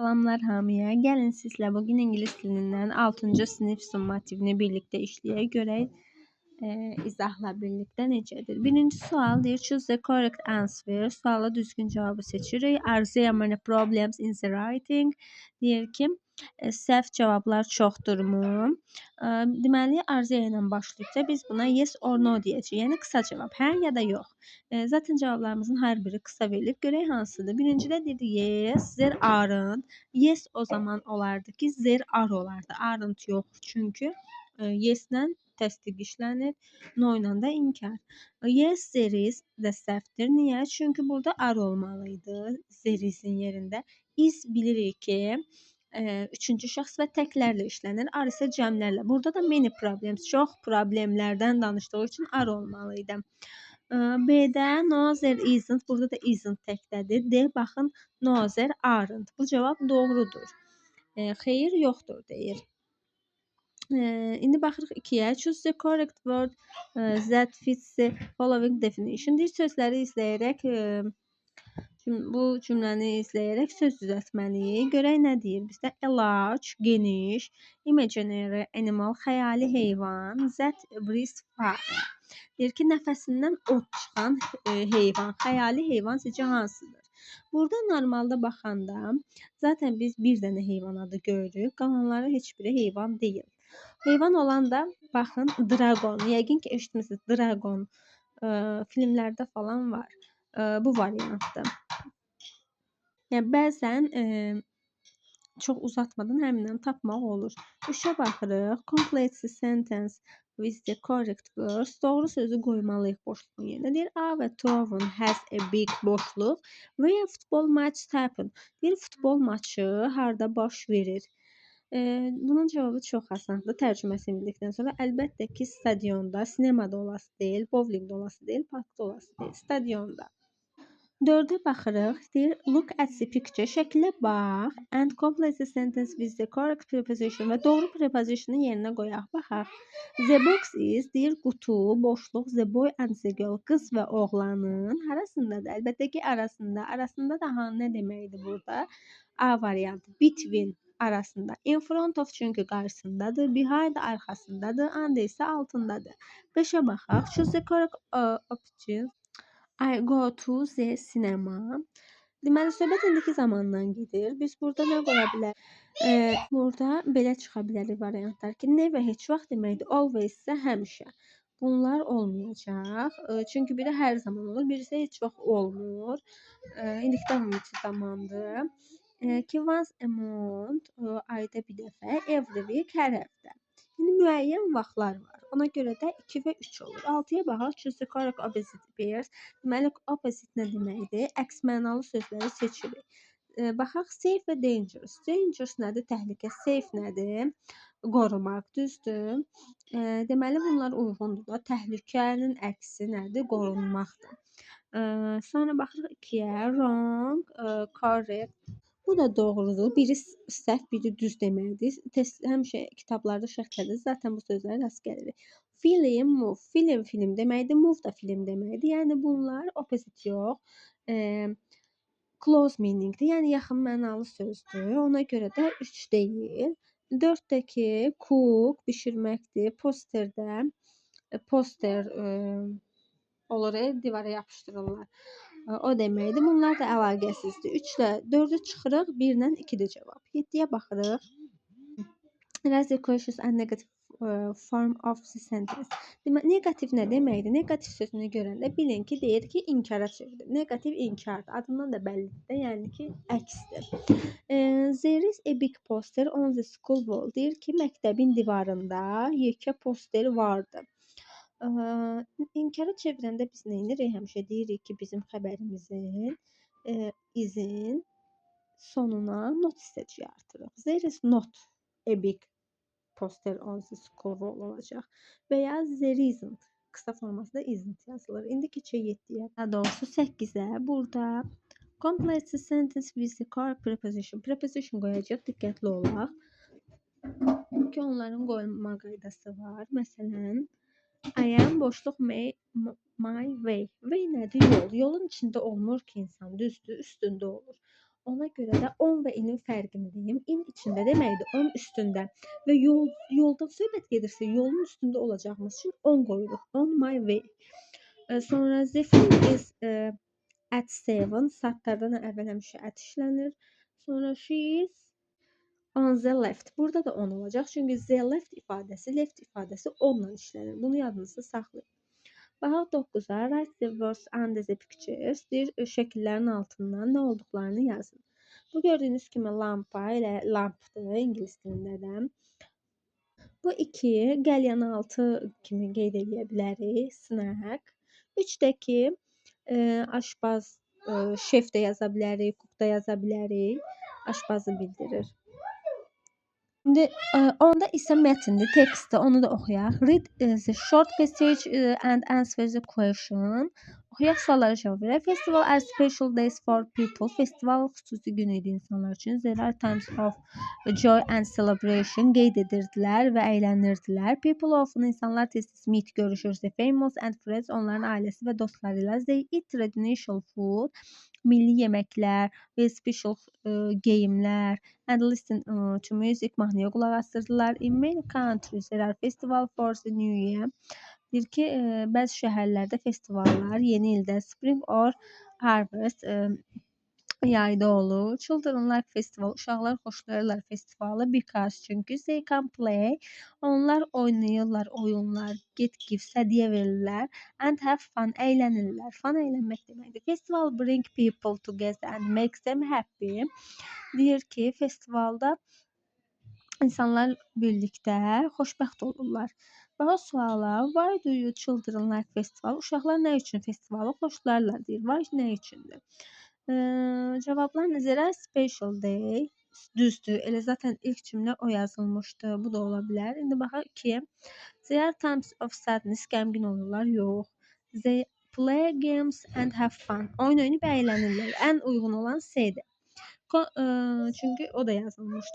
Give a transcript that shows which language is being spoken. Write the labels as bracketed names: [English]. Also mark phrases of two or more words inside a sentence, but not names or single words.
[Azerbaijani] Salamlar hamıya. Gəlin sizlə bugün ingilis dilindən 6-cı sinif summativini birlikdə işləyək. Görək izahla birlikdə necədir. Birinci sual deyir, [English] choose the correct answer. [Azerbaijani] Suala düzgün cavabı seçirik. [English] Are there many problems in the writing? [Azerbaijani] Deyir ki, səhv cavablar çoxdurmu? Deməli, arzuya ilə başlayıbsa biz buna [English] yes or no [Azerbaijani] deyəcəyik. Yəni qısa cavab, hə ya da yox. Zaten cavablarımızın hər biri qısa verilib. Görək hansıdır? Birincidə dedi [English] yes, there aren't. [Azerbaijani] Yes o zaman olardı ki, [English] there are [Azerbaijani] olardı. Aren't yox. Çünki yes-lə təsdiq işlənir, no ilə də inkar. [English] Yes, there is [Azerbaijani] də səhvdir. Niyə? Çünki burada are olmalıydı. There is-in yerində. Is bilirik ki, üçüncü şəxs və təklərlə işlənir. Are isə cəmlərlə. Burada da [English] many problems, [Azerbaijani] çox problemlərdən danışdığı üçün are olmalıydı. [English] B-də no there isn't, [Azerbaijani] burada da isn't təkdədir. D, baxın, [English] no there aren't. [Azerbaijani] Bu cavab doğrudur. Xeyir, yoxdur deyir. İndi baxırıq 2-yə. Choose the correct word that fits the following definition. Deyir, sözləri izləyərək bu cümləni izləyərək söz düzəltməliyik. Görək nə deyir bizdə? [English] A large, [Azerbaijani] geniş, [English] imaginary animal, [Azerbaijani] xəyali heyvan, [English] that breathes fire. [Azerbaijani] Deyir ki, nəfəsindən od çıxan heyvan, xəyali heyvan sizcə hansıdır? Burada normalda baxanda zaten biz bir dənə heyvan adı görürük. Qalanları heç biri heyvan deyil. Heyvan olan da baxın dragon. Yəqin ki eşitmisiniz, dragon filmlərdə falan var. Bu variantdır. Yəni bəzən çox uzatmadan həmindən tapmaq olur. 3-ə baxırıq. Complete the sentence with the correct words. Doğru sözü qoymalıyıq boşluğun yerinə. Deyir, [English] our town has a big boşluq. Where football matches happen. [Azerbaijani] Deyir, futbol maçı harda baş verir. Bunun cavabı çox asandır. Tərcüməsini bildikdən sonra əlbəttə ki, stadionda, sinemada olası deyil, bowlingdə olası deyil, parkda olası deyil, stadionda. 4-ə baxırıq. Deyir, [English] look at the picture. [Azerbaijani] Şəklə bax [English] and complete the sentence with the correct preposition [Azerbaijani] və doğru preposition'ı yerinə qoyaq. Baxaq. [English] The box is, [Azerbaijani] deyir, qutu, boşluq, [English] the boy and the girl, [Azerbaijani] qız və oğlanın arasındadır. Əlbəttə ki, arasında. Arasında da nə deməkdir burada? A variantı. Between arasında. [English] In front of [Azerbaijani] çünki qarşısındadır. Behind arxasındadır. Under isə altındadır. 5-ə baxaq. [English] Choose the correct option. I go to the cinema. [Azerbaijani] Deməli, söhbət indiki zamandan gedir. Biz burada nə qoya bilərik? Burada belə çıxa bilərik variantlar ki, never heç vaxt deməkdir, always isə həmişə. Bunlar olmayacaq. Çünki biri hər zaman olur, birisi heç vaxt olmur. İndiki davam edici zamandır. [English] Ki once a month, [Azerbaijani] ayda bir dəfə, [English] every week, [Azerbaijani] hər həftə. Yəni müəyyən vaxtlar var. Ona görə də 2 və 3 olur. 6-ya baxaq. [English] Choose the correct opposite pairs. [Azerbaijani] Deməli, opposite nə deməkdir? Əks mənalı sözləri seçirik. Baxaq, safe və dangerous. Dangerous nədir? Təhlükə. Safe nədir? Qorumaq, düzdür. Deməli, bunlar uyğundur da. Təhlükənin əksi nədir? Qorunmaqdır. Sonra baxırıq 2-yə. [English] Wrong, correct. [Azerbaijani] Bu da doğrudur. Biri səhv, biri düz deməkdir. Həmişə kitablarda şərhlədir. Zaten bu sözləri rast gəlirik. Film, move. Film deməkdir. Move da film deməkdir. Yəni bunlar opposite yox. Close meaningdir. Yəni yaxın mənalı sözdür. Ona görə də 3 deyil. 4-dəki cook bişirməkdir. Posterdə poster olur, divara yapışdırırlar. O deməkdir. Bunlar da əlaqəsizdir. 3 ilə 4-ü çıxırıq, 1 ilə 2-dir cavab. 7-yə baxırıq. [English] Write the questions and negative form of the sentence. [Azerbaijani] Negativ nə deməkdir? Negativ sözünü görəndə bilin ki, deyir ki, inkara çevrilir. Negativ inkardır. Adından da bəllidir. Yəni ki, əksdir. [English] There is a big poster on the school wall. [Azerbaijani] Deyir ki, məktəbin divarında yekə poster vardı. İnkara çevirəndə biz nə edirik? Həmişə deyirik ki, bizim xəbərimizin izin sonuna not hissəcik artırıq. [English] There is not a big poster on the school wall olacaq. [Azerbaijani] Və ya [English] there isn't. [Azerbaijani] Qısa formasında isn't yazılır. İndi keçək 7-yə. Daha doğrusu 8-ə. Burada [English] complete the sentence with the correct preposition. [Azerbaijani] Preposition qoyacaq. Diqqətli olaq. Ki onların qoyulma qaydası var. Məsələn, I am boşluq my way. Way nədir? Yol. Yolun içində olmur ki, insan düzdür, üstündə olur. Ona görə də on və in-in fərqini deyim. In içində deməkdir, on üstündə və yoldan söhbət gedirsə, yolun üstündə olacağımız üçün on qoyuruq. [English] On my way. Sonra the film is at 7. [Azerbaijani] Saatlardan əvvəl həmişə at işlənir. [English] Sonra she is on the left. [Azerbaijani] Burada da on olacaq. Çünki [English] the left [Azerbaijani] ifadəsi onunla işlənir. Bunu yadınızda saxlayın. Baxaq 9-a. [English] Write the words under the pictures. [Azerbaijani] Deyir, şəkillərin altından nə olduqlarını yazın. Bu gördüyünüz kimi lampa ilə lampdır ingilis dilində də. Bu 2 qəlyanaltı kimi qeyd edə bilərik. Snack. 3-dəki aşpaz, şef də yaza bilərik, cook da yaza bilərik. Aşpazı bildirir. Şimdi onda isə mətndir, tekstdir, onu da oxuyaq. [English] Read the short passage and answer the question. [Azerbaijani] Oxuyaq, suallara cavab verək. [English] Festival are special days for people. [Azerbaijani] Festival xüsusi gün idi insanlar üçün. [English] There are times of joy and celebration. [Azerbaijani] Qeyd edirdilər və əylənirdilər. [English] People often, [Azerbaijani] insanlar tez-tez [English] meet, görüşür. The famous and friends, [Azerbaijani] onların ailəsi və dostları ilə. [English] They eat traditional food. [Azerbaijani] Milli yeməklər və special geyimlər [English] and listen to music, [Azerbaijani] mahnıya qulaq asırdılar. [English] In many countries there are festival for the new year. [Azerbaijani] Deyir ki, bəzi şəhərlərdə festivallar yeni ildə [English] spring or harvest [Azerbaijani] yayda olur. [English] Children like festival. [Azerbaijani] Uşaqlar xoşlayırlar festivalı because çünki [English] they can play. [Azerbaijani] Onlar oynayırlar oyunlar, [English] get gifts, [Azerbaijani] hədiyyə verirlər [English] and have fun, [Azerbaijani] əylənirlər. Fun əylənmək deməkdir. [English] Festival bring people together and makes them happy. [Azerbaijani] Deyir ki, festivalda insanlar birlikdə xoşbəxt olurlar. Bax suala, [English] why do you children like festival? [Azerbaijani] Uşaqlar nə üçün festivalı xoşlayırlar deyir. Why nə üçündür? Cavablar nəzərə [English] special day. [Azerbaijani] Düzdür. Elə zaten ilk cümlə o yazılmışdı. Bu da ola bilər. İndi baxaq 2-yə. [English] There are times of sadness. [Azerbaijani] Qəmgin olurlar. Yox. [English] They play games and have fun. [Azerbaijani] Oyun oynayıb əylənirlər. Ən uyğun olan C-dir. Çünki o da yazılmışdı.